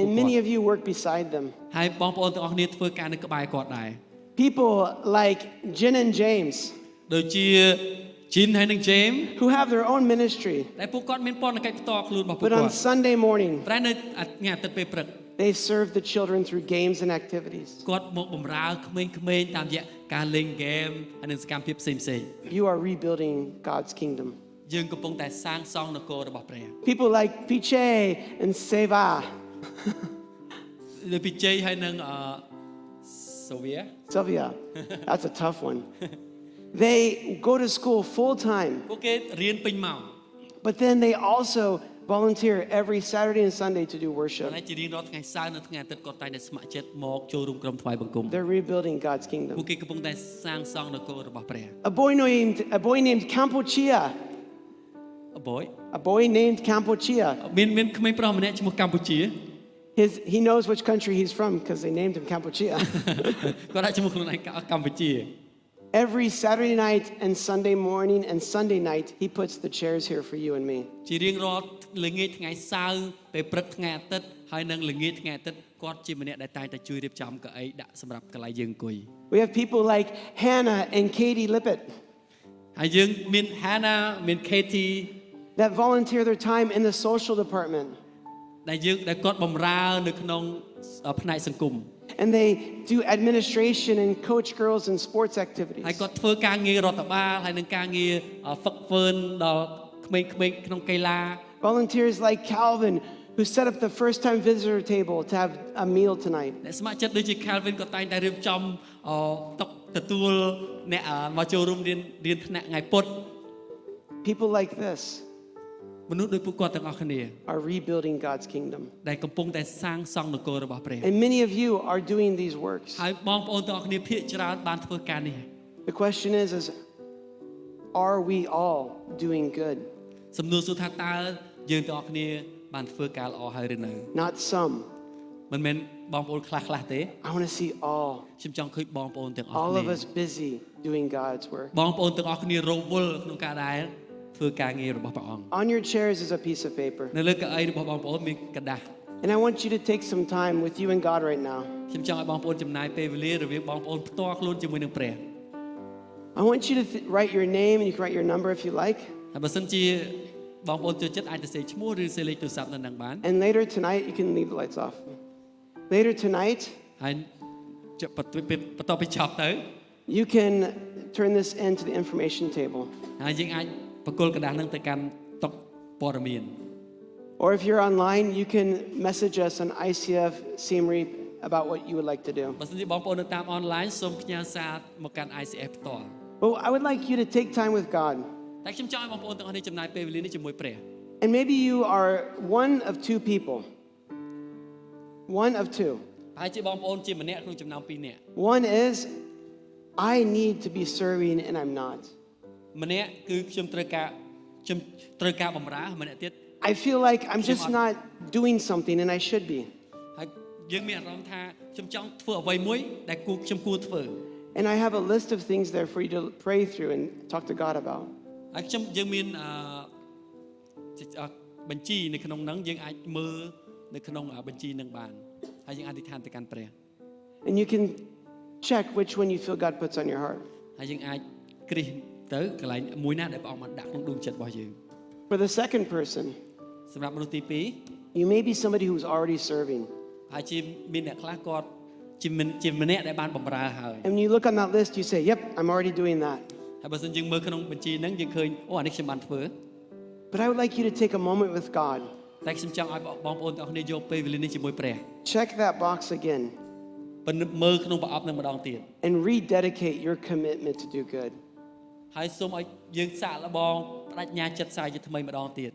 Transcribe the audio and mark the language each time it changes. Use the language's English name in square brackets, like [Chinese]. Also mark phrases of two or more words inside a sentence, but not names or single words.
[English] And [Khmer] គាត់ [English] many of you work beside them. [Khmer] ហើយបងប្អូនទាំងអស់គ្នាធ្វើការនៅក្បែរគាត់ដែរ [English] People like Jin and James, [Khmer] ដូចជា Jin ហើយនិង James [English] who have their own ministry, [Khmer] ដែលពួកគាត់មានពន្ធកិច្ចផ្ទាល់ខ្លួនរបស់ពួក [English] but [Khmer] គា [English] on [Khmer] ត់ [English] Sunday morning, [Khmer] តែនៅថ្ងៃអាទិត្យពេលព្រឹក [English] they serve the children through games and activities. [Khmer] គាត់មកបម្រើក្មេងៗតាមរយៈការលេងហ្គេមហើយនិងសកម្មភាពផ្សេងៗ [English] You are rebuilding God's kingdom. [Khmer] យើងកំពុងតែសាងសង់នគររបស់ព្រះ [English] People like Piche and Seva, [Khmer] លើពីជ័យហើយនិងសូវៀ [English] Sylvia, that's a tough one. They go to school full time, [Khmer] ពួកគេរៀនពេញម៉ោង [English] but then they also volunteer every Saturday and Sunday to do [Khmer] តែ [English] worship. [Khmer] ជារៀងរាល់ថ្ងៃសៅរ៍និងថ្ងៃអាទិត្យគាត់តែងតែស្ម័គ្រចិត្តមកចូលរួមក្រុមថ្វាយបង្គំ [English] They're rebuilding God's [Khmer] ពួក [English] kingdom. [Khmer] គេកំពុងតែសាងសង់នគររបស់ព្រះ [English] A boy named Cambodia. អបយ A boy named Cambodia. [Khmer] មានក្មេងប្រុសម្នាក់ឈ្មោះកម្ពុជា [English] He knows which country he's from because they named him Cambodia. [Khmer] គាត់ដាក់ឈ្មោះខ្លួនឯងកម្ពុជា [English] Every Saturday night and Sunday morning and Sunday night, he puts the chairs here for you and me. [Khmer] ជារៀងរាល់ល្ងាចថ្ងៃសៅរ៍ពេលព្រឹកថ្ងៃអាទិត្យហើយនិងល្ងាចថ្ងៃអាទិត្យគាត់ជាម្នាក់ដែលតែងតែជួយរៀបចំកៅអីដាក់សម្រាប់កន្លែងយើងអង្គុយ [English] We have people like Hannah and Katie Lippett [Khmer] ហើយយើងមាន Hannah មាន Katie [English] that volunteer their time in the social department. [Khmer] ដែលគាត់បម្រើនៅក្នុងផ្នែកសង្គម [English] And they do administration and coach girls in sports [Khmer] ហើយ [English] activities. [Khmer] គាត់ធ្វើការងាររដ្ឋបាលហើយនិងការងារហ្វឹកហ្វឺនដល់ក្មេងៗក្នុងកីឡា [English] Volunteers like Calvin, who set up the first time visitor table to have a meal tonight. [Khmer] អ្នកស្ម័គ្រចិត្តដូចជា Calvin ក៏តែងតែរៀបចំតុទទួលអ្នកមកចូលរួមរៀនថ្នាក់ថ្ងៃពុធ [English] People like this [Khmer] មនុស្សដូចពួកគាត់ទាំងអស់គ្នា [English] are rebuilding God's kingdom. [Khmer] ដែលកំពុងតែសាងសង់នគររបស់ព្រះ [English] And many of you are doing these works. [Khmer] ហើយបងប្អូនទាំងអស់គ្នាភាគច្រើនបានធ្វើការនេះ [English] The question is are we all doing good? [Khmer] សំណួរសួរថាតើយើងទាំងអស់គ្នាបានធ្វើការល្អហើយឬនៅ [English] Not some. [Khmer] មិនមែនបងប្អូនខ្លះៗទេ [English] I want to see all. [Khmer] ខ្ញុំចង់ឃើញបងប្អូនទាំងអស់ [English] All [Khmer] គ្នា [English] of us busy doing God's work. [Khmer] បងប្អូនទាំងអស់គ្នារវល់ក្នុងការដែលធ្វើការងាររបស់ព្រះអង្គ [English] On your chairs is a piece of paper. [Khmer] នៅលើកៅអីរបស់បងប្អូនមានកដាស់ [English] And I want you to take some time with you and God right now. [Khmer] ខ្ញុំចង់ឲ្យបងប្អូនចំណាយពេលវេលារវាងបងប្អូនផ្ទាល់ខ្លួនជាមួយនឹងព្រះ [English] I want you to write your name and you can write your number if you like. [Khmer] ហើយបើសិនជាបងប្អូនចូលចិត្តអាចទៅសេឈ្មោះឬសេលេខទូរស័ព្ទនៅនឹងបាន [English] And later tonight, you can leave the lights off. Later tonight, [Khmer] ហើយបន្ទាប់ពីចប់ទៅ [English] you can turn this into the information table. [Khmer] ហើយយើងអាចបកគលកដាស់នឹងទៅកាន់តុព័ត៌មាន [English] Or if you're online, you can message us on ICF Siem Reap about what you would like to do. [Khmer] បើសិនជាបងប្អូននៅតាម online សូមផ្ញើសារមកកាន់ ICF ផ្ទាល់ [English] But I would like you to take time with God. [Khmer] តែខ្ញុំចង់ឲ្យបងប្អូនទាំងអស់នេះចំណាយពេលវេលានេះជាមួយព្រះ [English] And maybe you are one of two people. One of two. [Khmer] ហើយជាបងប្អូនជាម្នាក់ក្នុងចំណោមពីរនាក់ [English] One is, I need to be serving and I'm not. [Khmer] ម្នាក់គឺខ្ញុំត្រូវការបម្រើម្នាក់ទៀត [English] I feel like I'm just not doing something and I should be. [Khmer] ហើយយើងមានអារម្មណ៍ថាខ្ញុំចង់ធ្វើអ្វីមួយដែលខ្ញុំគួរធ្វើ [English] And I have a list of things there for you to pray through and talk to God about. [Khmer] ហើយយើងមានបញ្ជីនៅក្នុងហ្នឹងយើងអាចមើលនៅក្នុងបញ្ជីហ្នឹងបានហើយយើងអធិដ្ឋានទៅកាន់ព្រះ [English] And you can check which one you feel God puts on your heart. [Khmer] ហើយយើងអាចគ្រិះទៅកន្លែងមួយណាដែលព្រះអង្គបានដាក់ក្នុងដួងចិត្តរបស់យើង [English] For the second person, [Khmer] សម្រាប់មនុស្សទី2 [English] you may be somebody who's already serving. [Khmer] ហើយជាមានអ្នកខ្លះគាត់ជាម្នាក់ដែលបានបម្រើហើយ [English] And when you look on that list, you say, yep, I'm already doing that. [Khmer] ហើយបើសិនយើងមើលក្នុងបញ្ជីហ្នឹងយើងឃើញអូអានេះខ្ញុំបានធ្វើ [English] But I would like you to take a moment with God. [Khmer] តែខ្ញុំចង់ឲ្យបងប្អូនទាំងអស់គ្នាយកពេលវេលានេះជាមួយព្រះ [English] Check that box again [Khmer] មើលក្នុងប្រអប់នឹងម្ដងទៀត [English] and rededicate your commitment to do good. [Khmer] ហើយសូមឲ្យយើងសាកល្បងបដិញ្ញាចិត្តសាយជាថ្មីម្ដងទៀត